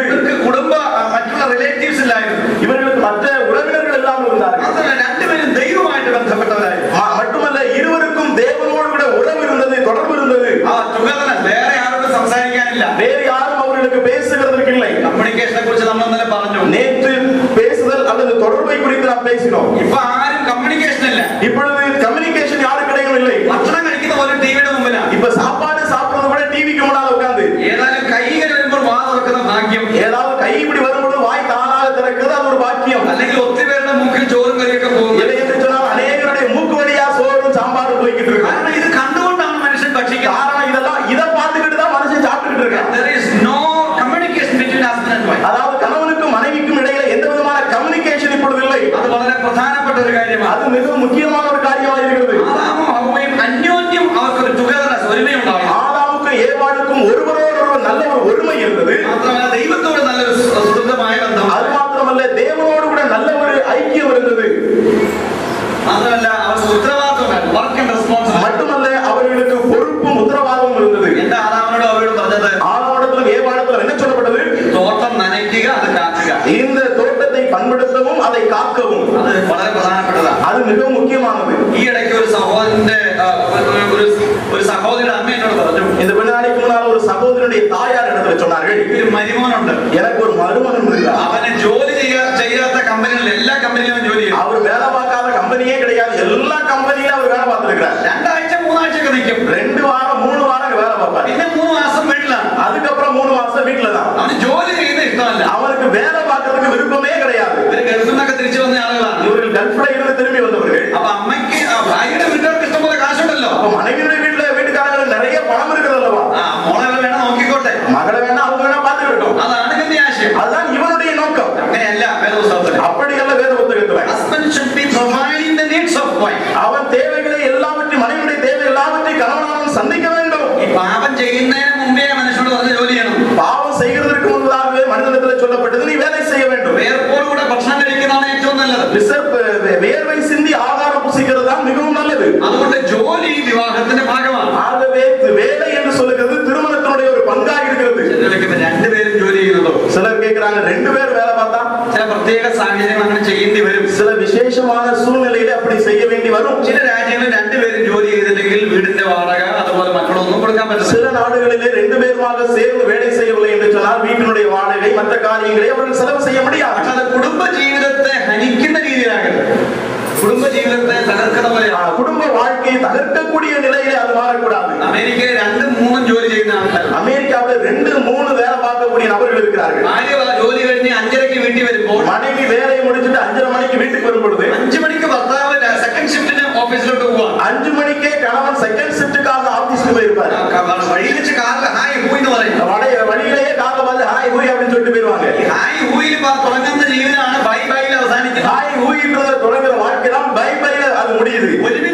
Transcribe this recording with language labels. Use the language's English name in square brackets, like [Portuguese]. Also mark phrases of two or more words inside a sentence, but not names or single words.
[Malayalam] ഇവർക്ക് മറ്റുള്ള റിലേറ്റീവ്സ് ഇല്ലായിരുന്നു. [Tamil] இவர்களுக்கு மற்ற உறவினர்கள் எல்லாம் இருந்தார்கள். [Malayalam] മാത്രമല്ല രണ്ടുപേരും ദൈവമായിട്ട് ബന്ധപ്പെട്ടവരായിരുന്നു. [Tamil] மட்டுமல்ல இருவருக்கும் தேவனோடு கூட உறவு இருந்தது, தொடர்பு இருந்தது. [Malayalam] ആ ചുമതല വേറെ ആരോടും സംസാരിക്കാനില്ല. [Tamil] வேறு யாரும் அவர்களுக்கு பேசுகிறதற்கு இல்லை. [Malayalam] കമ്മ്യൂണിക്കേഷനെ കുറിച്ച് നമ്മൾ ഇന്നലെ പറഞ്ഞു. [Tamil] நேற்று பேசுதல் அல்லது தொடர்பை குறித்து நாம் பேசினோம். [Malayalam] ഇപ്പൊ ആരും കമ്മ്യൂണിക്കേഷൻ ഇല്ല. [Tamil] இப்பொழுது கம்யூனிகேஷன் யாருக்கிடையும் இல்லை. [Malayalam] ഭക്ഷണം കഴിക്കുന്ന പോലെ ടിവിയുടെ മുമ്പിലാണ്. [Tamil] இப்ப சாப்பாடு சாப்பிடுறது கூட டிவிக்கு முன்னால உட்கார்ந்து [Malayalam] ഏതായാലും കൈകൾ വരുമ്പോൾ വാ തുറക്കുന്ന ഭാഗ്യം. [Tamil] ஏதாவது கை இப்படி வரும்போது வாய் தானாக திறக்கிறது, அது ஒரு பாக்கியம். [Malayalam] അല്ലെങ്കിൽ ഒത്തിരി പേരുടെ മൂക്കിൽ ചോറും കറിയൊക്കെ പോകും. [Tamil] இல்லை என்று சொன்னால் அநேகருடைய மூக்கு வழியா சோறும் சாம்பாரும் போய்கிட்டு இருக்கு. [Malayalam] കാരണം ഇത് കണ്ടുകൊണ്ടാണ് മനുഷ്യൻ ഭക്ഷിക്കുന്നത്. [Tamil] காரணம் இதெல்லாம் இதை பார்த்துக்கிட்டு தான் மனுஷன் சாப்பிட்டுக்கிட்டு இருக்கான். [English] There is no communication between husband and wife. [Tamil] அதாவது கணவனுக்கும் மனைவிக்கும் இடையில எந்த விதமான கம்யூனிகேஷன் இப்பொழுது இல்லை. [Malayalam] അത് വളരെ പ്രധാനപ്പെട്ട ഒരു കാര്യമാണ്. [Tamil] அது மிகவும் முக்கியமான ஒரு காரியமாக இருக்கிறது. [Malayalam] ആദാമും ഹവ്വയും അന്യോന്യം അവർക്കൊരു ടുഗദർനെസ്, ഒരുമയുണ്ടായിരുന്നു. [Tamil] ஆதாமுக்கும் ஏவாளுக்கும் ஒருவரோடொருவர் நல்ல ஒரு ஒருமை இருந்தது. [Malayalam] മാത്രമല്ല ദൈവത്തോട് നല്ലൊരു സുദൃഢമായ ബന്ധം. [Tamil] அது மாத்திரமல்ல தேவனோடு கூட நல்ல ஒரு ஐக்கியம் இருந்தது. [Malayalam] മാത്രമല്ല അവർക്ക് ഉത്തരവാദിത്തം, [English] work and responsibility. [Tamil] மட்டுமல்ல அவர்களுக்கு பொறுப்பும் உத்தரவாதமும் இருந்தது. [Malayalam] എന്താ ആദാമിനോട് അവരോട് പറഞ്ഞത്? [Tamil] ஆதாமிடத்திலும் ஏவாளிடத்திலும் என்ன சொல்லப்பட்டது? [Malayalam] തോട്ടം നനയ്ക്കുക, അത് കാക്കുക. [Tamil] இந்த தோட்டத்தை பண்படுத்தவும் அதை காக்கவும். [Malayalam] അത് വളരെ പ്രധാനപ്പെട്ടതാണ്. [Tamil] அது மிகவும் முக்கியமானது. [Malayalam] ഈ ഇടയ്ക്ക് ഒരു സഹോദരന്റെ ഒരു സഹോദരിയുടെ അമ്മ എന്നോട് പറഞ്ഞു, [Tamil] இந்த கொஞ்ச நாளைக்கு முன்னால் ஒரு சகோதரனுடைய தாயார் இடத்துல சொன்னார்கள், [Malayalam] ഒരു മരുമോനുണ്ട്, [Tamil] எனக்கு ஒரு மருமகன் இருக்கிறார். [Malayalam] അവന് ജോലി ചെയ്യാത്ത കമ്പനികളിൽ എല്ലാ കമ്പനിയിലും ജോലി ചെയ്യും. [Tamil] அவர் வேலை பார்க்காத கம்பெனியே கிடையாது, எல்லா கம்பெனியிலும் அவர் வேலை பார்த்திருக்கிறார். [Malayalam] 2 ആഴ്ച 3 ആഴ്ചയൊക്കെ നിൽക്കും. [Tamil] 2 வாரம் 3 வாரம் வேலை பார்ப்பார். [Malayalam] പിന്നെ 3 മാസം വീട്ടിലാണ്. [Tamil] அதுக்கப்புறம் 3 மாசம் வீட்டுல தான். [Malayalam] അവന് ജോലി ചെയ്യുന്ന ഇഷ്ടമല്ല. [Tamil] அவருக்கு வேலை பார்க்கறதுக்கு விருப்பமே கிடையாது. [Malayalam] ഇവര് ഗൾഫിൽ നിന്നൊക്കെ തിരിച്ചു വന്ന ആളുകളാണ്. [Tamil] இவர்கள் கல்ஃப்ல இருந்து திரும்பி வந்தவர்கள். [Malayalam] അപ്പൊ അമ്മയ്ക്ക് ഭാര്യയുടെ വീട്ടുകാർക്ക് ഇഷ്ടംപോലെ കാശുണ്ടല്ലോ. [Tamil] அப்ப மனைவியுடைய வீட்டுக்காரங்களுக்கு நிறைய பணம் இருக்குது அல்லவா? [Malayalam] മോളെ വേണം നോക്കിക്കോട്ടെ, [Tamil] மகளை வேணா அவங்க வேணா பார்த்துக்கிட்டோம். [Malayalam] അതാണ് ഇതിന്റെ ആശയം. [Tamil] அதுதான் இவனுடைய நோக்கம். [Malayalam] അങ്ങനെയല്ല വേദപുസ്തകത്തിൽ. [Tamil] அப்படி அல்ல வேத புத்தகத்துல. [English] Husband should be providing the needs of wife. [Tamil] அவன் தேவைகளை எல்லாவற்றையும், மனைவியுடைய தேவை எல்லாவற்றையும் கணவனானவன் சந்திக்க வேண்டும். [Malayalam] ഈ പാപം ചെയ്യുന്നതിന് മുമ്പേ മനുഷ്യനോട് പറഞ്ഞ ജോലി ചെയ്യണം. [Tamil] பாவம் செய்கிறதற்கு முன்பதாகவே மனிதனிடத்தில் சொல்லப்பட்டது, நீ வேலை செய்ய வேண்டும். [Malayalam] വേർപ്പോടുകൂടെ ഭക്ഷണം കഴിക്കുന്നതാണ് ഏറ്റവും നല്ലത്. [Tamil] வேர்வை சிந்தி ஆகாரம் புசிக்கிறது தான் மிகவும் நல்லது. [Malayalam] അതുകൊണ്ട് ജോലി വിവാഹത്തിന്റെ ഭാഗമാണ്. [Tamil] ஆகவே வேலை என்று சொல்லுகிறது திருமணத்தினுடைய ஒரு பங்காக இருக்கிறது. [Malayalam] ചിലർക്ക് രണ്ടുപേരും ജോലി ചെയ്യുന്നതോ, [Tamil] சிலர் கேட்கிறாங்க 2 பேர் வேலை பார்த்தா [Malayalam] ചില പ്രത്യേക സാഹചര്യങ്ങൾ അങ്ങനെ ചെയ്യേണ്ടി വരും. [Tamil] சில விசேஷமான சூழ்நிலையில அப்படி செய்ய வேண்டி வரும். [Malayalam] ചില രാജ്യങ്ങളിൽ രണ്ടുപേരും ജോലി ചെയ്തില്ലെങ്കിൽ വീടിന്റെ വാടക അതുപോലെ മക്കളൊന്നും കൊടുക്കാൻ പറ്റില്ല. [Tamil] சில நாடுகளிலே 2 பேருமாக சேர்ந்து வேலை செய்யவில்லை என்று சொன்னால் வீட்டினுடைய வாடகை மற்ற காரியங்களை அவர்கள் செலவு செய்ய முடியாது. [Malayalam] പക്ഷെ അത് കുടുംബ ജീവിതത്തെ ഹനിക്കുന്ന രീതിയിലാകരുത്. കുടുംബ ജീവിതത്തെ തകർക്കുന്ന പോലെയാണ്. [Tamil] குடும்ப வாழ்க்கையை தகர்க்கக்கூடிய நிலையிலே அது மாறக்கூடாது. [Malayalam] അമേരിക്കയിൽ 2-3 ജോലി ചെയ്യുന്ന ആൾക്കാർ, [Tamil] அமெரிக்காவில் 2-3 வேலை பார்க்கக்கூடிய நபர்கள் இருக்கிறார்கள். [Malayalam] ഭാര്യ ജോലി കഴിഞ്ഞ് 5:30 വീട്ടിൽ വരുമ്പോൾ [Tamil] மனைவி வேலையை முடிச்சுட்டு 5:30 மணிக்கு வீட்டுக்கு வரும் பொழுது [Malayalam] 5 മണിക്ക് ഭർത്താവ് [English] second shift [Malayalam] ഓഫീസിലോട്ട് പോവാണ്. [Tamil] 5 மணிக்கே கணவன் [English] second shift [Tamil] ஆபீஸ்க்கு போயிருப்பாரு. [Malayalam] വഴിയിൽ വെച്ച് കാറിൽ ഹായ് ഹൂ എന്ന് പറയും. [Tamil] வழியிலேயே காலைல வந்து ஹாய் ஹூய் அப்படின்னு சொல்லிட்டு போயிருவாங்க. [Malayalam] ഹായ് ഹൂയിൽ തുടങ്ങുന്ന ജീവിതമാണ് ബൈ ബൈയിൽ അവസാനിക്കുന്നത്. [Tamil] ஹாய் ஹூய்ன்றத தொடங்குற வாழ்க்கை தான் பை பைல அது முடியுது.